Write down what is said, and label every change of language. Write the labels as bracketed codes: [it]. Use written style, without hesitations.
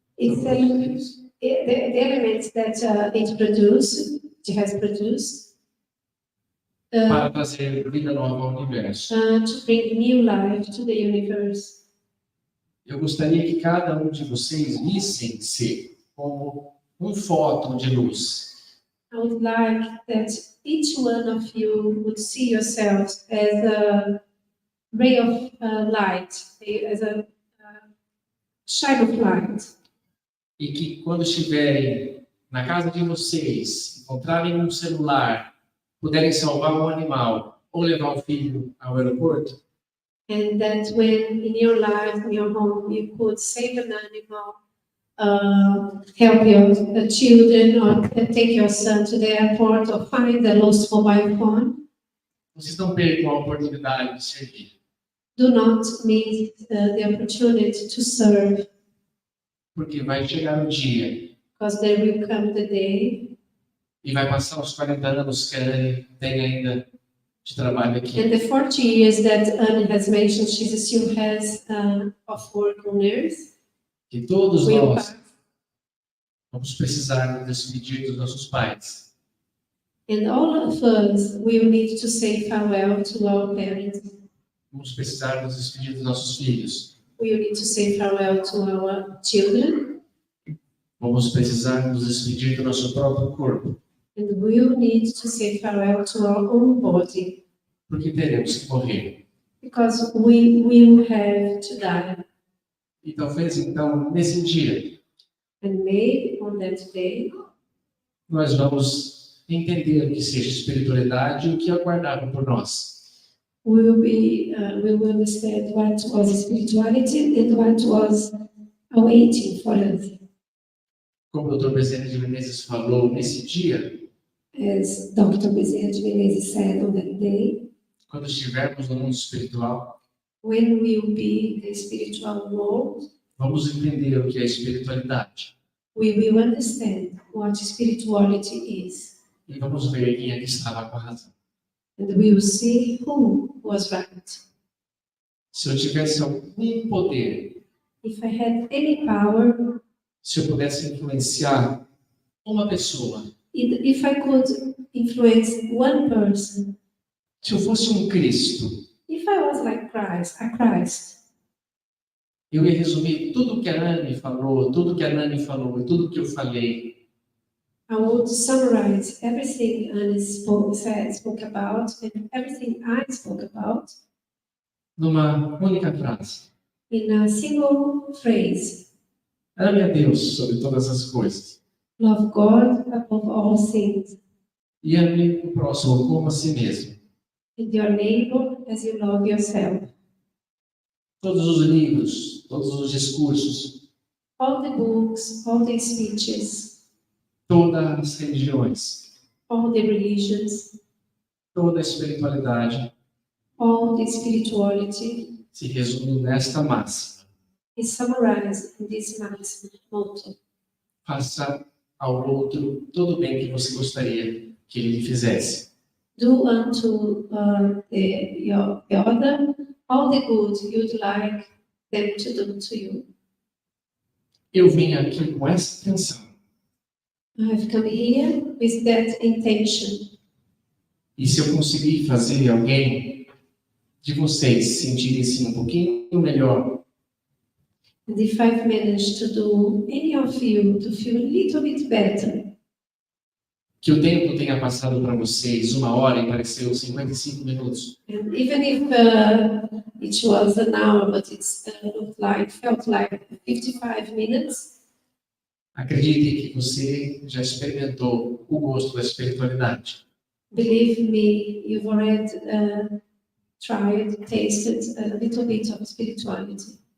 [en] its elements, the elements that it has produced [pt] Para trazer vida nova ao universo. [en] to bring new life to the universe. [pt] Eu gostaria que cada um de vocês vissem-se como um fóton de luz. [en] I would like that each one of you would see yourselves as a ray of light, as a shine of light. [pt] E que quando estiverem na casa de vocês, encontrarem um celular, puderem salvar um animal ou levar o filho ao aeroporto, [en] And that when in your life, in your home, you could save an animal, help your children, or take your son to the airport, or find the lost mobile phone, [pt] vocês não percam a oportunidade de servir. [en] do not miss the opportunity to serve, [pt] Porque vai chegar o dia [en] because there will come the day, [pt] e vai passar os 40 anos que a Anne tem ainda de trabalho aqui. [en] and the 40 years that Anne has mentioned she still has of work on earth, [pt] Que todos [en] will [pt] nós [en] pass. [pt] vamos precisar nos despedir dos nossos pais. [en] And all of us will need to say farewell to our parents. [pt] Vamos precisar nos despedir dos nossos filhos. [en] We will need to say farewell to our children, [pt] Vamos precisar nos despedir do nosso próprio corpo. [en] and we will need to say farewell to our own body, [pt] Porque teremos que morrer. [en] because we will have to die. [pt] E talvez, então, nesse dia, [en] And maybe on that day, [pt] nós vamos entender o que seja espiritualidade e o que aguardava por nós. [en] we will understand what was spirituality and what was awaiting for us. [pt] Como o Dr. Bezerra de Menezes falou, nesse dia, [en] As Dr. Bezerra de Menezes said on that day, [pt] quando estivermos no mundo espiritual, [en] when we will be in the spiritual world, [pt] vamos entender o que é espiritualidade. [en] we will understand what spirituality is. [pt] E vamos ver quem é que estava com a razão. [en] And we will see who was right. [pt] Se eu tivesse algum poder, [en] If I had any power, [pt] se eu pudesse influenciar uma pessoa, [en] if I could influence one person, [pt] se eu fosse um Cristo, [en] if I was like a Christ, [pt] eu ia resumir tudo que a Anne falou, tudo que a Nani falou e tudo que eu falei [en] I would summarize everything Anne spoke about and everything I spoke about [pt] numa única frase. [en] in a single phrase. [pt] Ame a Deus sobre todas as coisas [en] Love God above all things, [pt] e ame o próximo como a si mesmo. [en] and your neighbor as you love yourself. [pt] Todos os livros, todos os discursos, [en] All the books, all the speeches, [pt] todas as religiões, [en] all the religions, [pt] toda a espiritualidade [en] all the spirituality [pt] se resume nesta máxima: [en] is summarized in this maxim motto. [pt] faça ao outro todo o bem que você gostaria que ele lhe fizesse. [en] Do unto the other all the good you'd like them to do to you. [pt] Eu vim aqui com essa intenção [en] I've come here with that intention. [pt] e se eu conseguir fazer alguém de vocês sentirem-se um pouquinho melhor, [en] And if I've managed to do any of you to feel a little bit better, [pt] que o tempo tenha passado para vocês 1 hora e pareceu 55 minutos, [en] and even if it was an hour, but felt like 55 minutes, [pt] acredite que você já experimentou o gosto da espiritualidade. [en] Believe me, you've already tried, tasted a little bit of spirituality.